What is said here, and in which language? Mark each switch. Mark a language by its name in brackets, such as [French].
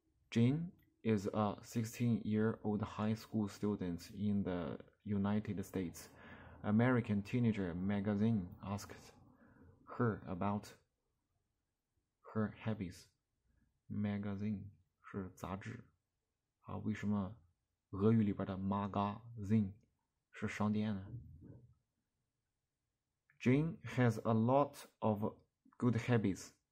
[English] Jane is a 16-year-old high school student in the United States. American Teenager magazine asked her about her hobbies. [Chinese] Magazine 是杂志啊，为什么俄语里边的 magazine 是商店呢？ [English] Jane has a lot of good habits.